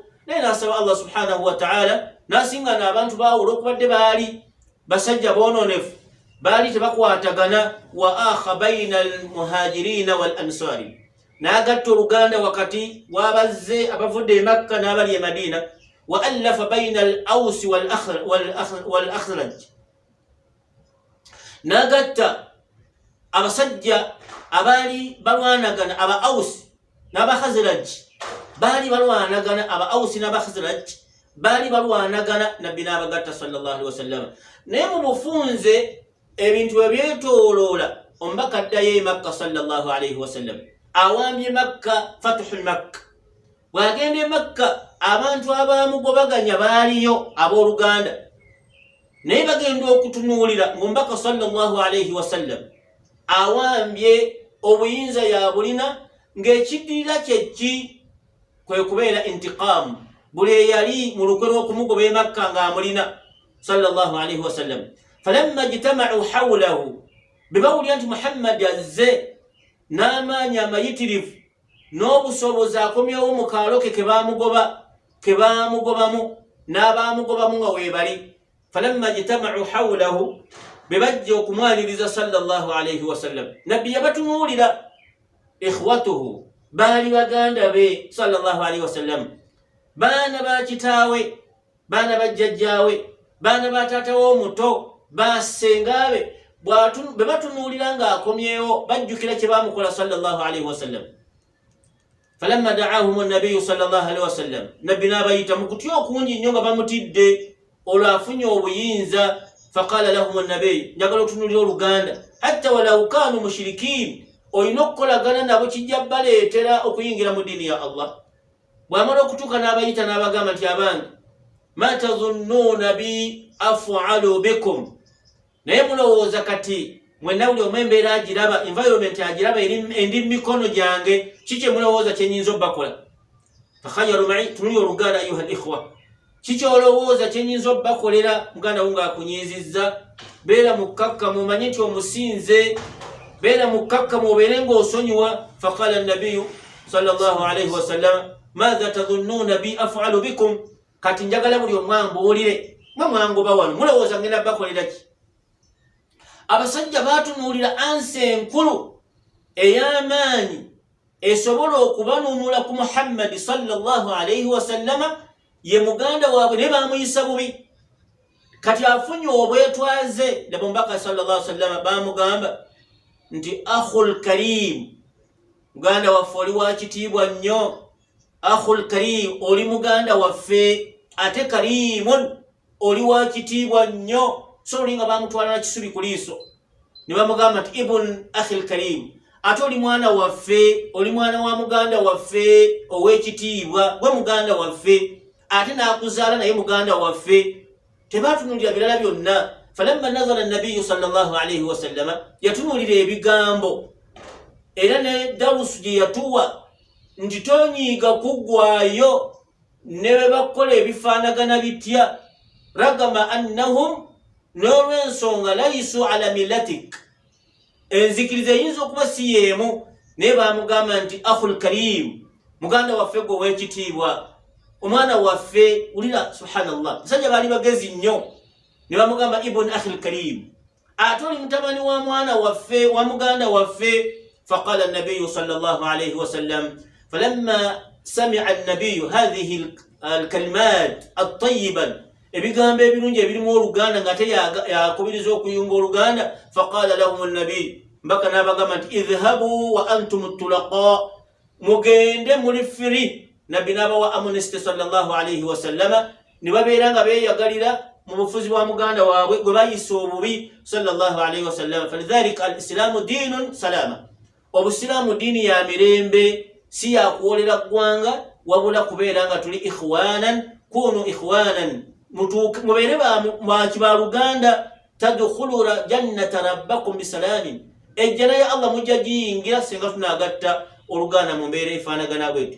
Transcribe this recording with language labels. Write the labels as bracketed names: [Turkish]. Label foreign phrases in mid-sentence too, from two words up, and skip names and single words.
[Ganda] Naye n'asaba [Arabic] الله سبحانه وتعالى [Ganda] n'asingana abantu baawula okubadde baali basajja bonoonefu, baali tebakwatagana. [Arabic] وآخى بين المهاجرين والأنصار, [Ganda] n'agatta oluganda wakati w'abazze abavudde e Makka n'abali e Madina. [Arabic] وألف بين الأوس والخزرج, [Ganda] n'agatta abasajja abaali balwanagana aba Awsi n'aba Khazraj, baali balwanagana aba Awsi n'aba Khazraj baali balwanagana. Nabbi n'abagatta [Arabic] صلى الله عليه وسلم. [Ganda] Naye mu bufunze ebintu ebyetooloola omubaka addayo e Makka [Arabic] صلى الله عليه وسلم, [Ganda] awambye Makka, [Arabic] فتح مكة. [Ganda] Bw'agenda e Makka abantu abamugobaganya baaliyo abooluganda, naye bagenda okutunuulira ng'omubaka [Arabic] صلى الله عليه وسلم [Ganda] awambye obuyinza yabulina, ng'ekiddirira kyeki kwe kubeera intiqaamu. Buli eyali mu lukwe lw'okumugoba e Makka ng'amulina [Arabic] صلى الله عليه وسلم. فلما اجتمعوا حوله, [Ganda] bwe bawulira nti Muhammad azze n'amaanyi amayitirivu n'obusobozi akomyewo mu kaalo ke kebamugobamu n'abaamugobamu nga weebali. [Arabic] فلما اجتمعوا حوله, [Ganda] bwe bajja okumwaniriza [Arabic] صلى الله عليه وسلم, [Ganda] nabbi yabatunuulira. Ikhwatuhu, baali baganda be [Arabic] صلى الله عليه وسلم, [Ganda] baana ba kitaawe, baana ba jjajjaawe, baana ba taata w'omuto, basengabe. Bwe batunuulira ng'akomyewo bajjukira kye baamukola [Arabic] صلى الله عليه وسلم. فلما دعاهم النبي صلى الله عليه وسلم, [Ganda] nabbi n'abayita mu kutya okungi nnyo nga bamutidde olwo afunye obuyinza. [Arabic] فقال لهم النبي, [Ganda] njagala otunuulira oluganda, [Arabic] حتى ولو كانوا مشركين, [Ganda] olina okukolagana nabo kijja baleetera okuyingira mu ddiini ya Allah. Bw'amala okutuuka n'abayita n'abagamba nti abange, [Arabic] ما تظنون بي أفعل بكم, [Ganda] naye mulowooza kati mwenna buli omu embeera agiraba, environment agiraba endi mikono gyange, kiki mulowooza kyenyinza obbakola? [Arabic] تخيروا معي, [Ganda] tunuulira oluganda [Arabic] أيها الإخوة, [Ganda] kiki olowooza kyenyinza obbakolera? Muganda wo ng'akunyizizza, beera mukkakkamu, omanye nti omusinze, beera mukkakkamu, obeere ng'osonyiwa. [Arabic] فقال النبي صلى الله عليه وسلم ماذا تظنون بي أفعل بكم, [Ganda] kati njagala buli omu ambuulire, mwe mwangoba wano mulowooza ngenda bakolera ki? Abasajja baatunuulira ansi enkulu ey'amaanyi esobola okubanuunula ku Muhammadi [Arabic] صلى الله عليه وسلم, [Ganda] ye muganda waabwe, ne baamuyisa bubi. Kati afunye obwetwaze. Laba omubaka [Arabic] صلى الله عليه وسلم [Ganda] baamugamba nti [Arabic] أخ كريم, [Ganda] muganda waffe oli wa kitiibwa nnyo. [Arabic] أخ كريم, [Ganda] oli muganda waffe, ate karimun, oli wa kitiibwa nnyo. So olinga bamutwala na kisubi ku liiso, ne bamugamba nti [Arabic] ابن أخ كريم, [Ganda] ate oli mwana waffe, oli mwana wa muganda waffe ow'ekitiibwa, gwe muganda waffe, ate n'akuzaala naye muganda waffe. Tebatunuulira birala byonna. [Arabic] فلما نزل النبي صلى الله عليه وسلم, [Ganda] yatunuulira ebigambo era ne darusu gye yatuwa nti tonyiiga kuggwaayo ne bwe bakola ebifaanagana bitya. [Arabic] رغم أنهم, [Ganda] n'olw'ensonga [Arabic] ليسوا على ملتك, [Ganda] enzikiriza eyinza okuba si yeemu, naye baamugamba nti [Arabic] أخ كريم, [Ganda] muganda waffe gwe ow'ekitiibwa, omwana waffe. Ulira subhanallah, basajja baali bagezi nnyo, ne bamugamba [Arabic] ابن أخ كريم, [Ganda] ate oli mutabani wa mwana waffe, wa muganda waffe. [Arabic] فقال النبي صلى الله عليه وسلم فلما سمع النبي هذه الكلمات الطيبة [Ganda] ebigambo ebirungi ebirimu oluganda nga ate yakubiriza okuyunga oluganda [Arabic] فقال لهم النبي [Ganda] mbaka n'abagamba nti [Arabic] اذهبوا وأنتم الطلقاء [Ganda] mugende muli firi nabbi n'abawa amnesty [Arabic] صلى الله عليه وسلم [Ganda] ne babeera nga beeyagalira mu bufuzi bwa muganda waabwe gwe bayisa obubi [Arabic] صلى الله عليه وسلم فلذلك الإسلام دين سلام [Ganda] obusiraamu diini ya mirembe si yakuwolera ggwanga wabula kubeera nga tuli [Arabic] إخوانا كونوا إخوانا [Ganda] mubeere bakibaluganda [Arabic] تدخلوا جنة ربكم بسلام [Ganda] ejjana ya Allah mujja giyingira singa tunagatta oluganda mu mbeera efaanagana bwetyo